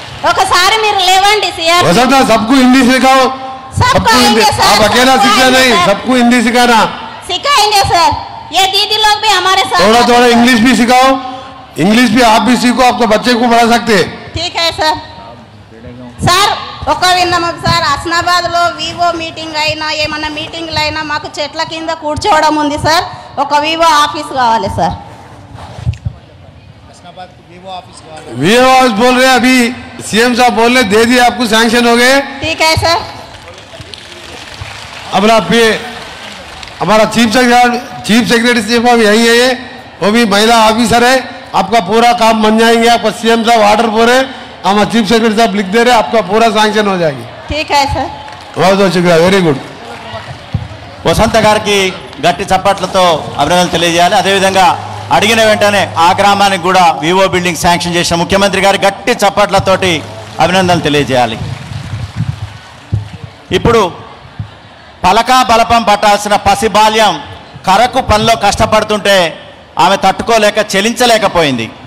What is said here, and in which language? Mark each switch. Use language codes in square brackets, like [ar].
[te] ఒకసారి మీరు లేవండి సిఆర్. [hi] वसंता सबको हिंदी सिखाओ. सबको हिंदी सर. आप अकेला सीखना नहीं, सबको हिंदी सिखाना. सिखाएंगे सर. ये दीदी लोग भी हमारे साथ. थोड़ा थोड़ा इंग्लिश भी सिखाओ. इंग्लिश भी आप भी सीखो, आपको बच्चे को पढ़ा सकते हैं. ठीक है सर. [te] సార్ ఒక విన్నమం సార్, హస్నాబాద్లో వివో మీటింగ్ అయినా ఏమన్నా మీటింగ్లు అయినా మాకు చెట్ల కింద కూర్చోవడం ఉంది సార్. ఒక వివో ఆఫీస్ కావాలి సార్. [hi] वीओ ऑफिस बोल रहे हैं. अभी CM साहब बोल रहे दे दिए आपको, सैंक्शन हो गए. ठीक है सर. अब हमारा चीफ सेक्रेटरी सिर्फ यही है, ये वो भी महिला ऑफिसर है. आपका पूरा काम बन जाएंगे. आपका CM साहब ऑर्डर बोल रहे, हमारा चीफ सेक्रेटरी साहब लिख दे रहे, आपका पूरा सैंक्शन हो जाएगी. ठीक है सर. बहुत बहुत शुक्रिया, वेरी गुड. [te] వసంత గారికి గట్టి చప్పట్లతో అభినందనలు తెలియజేయాలి. అదేవిధంగా అడిగిన వెంటనే ఆ గ్రామానికి కూడా వివో బిల్డింగ్ శాంక్షన్ చేసిన ముఖ్యమంత్రి గారి గట్టి చప్పట్లతోటి అభినందనలు తెలియజేయాలి. ఇప్పుడు పలకా బలపం పట్టాల్సిన పసిబాల్యం కరకు పనిలో కష్టపడుతుంటే ఆమె తట్టుకోలేక చెలించలేకపోయింది.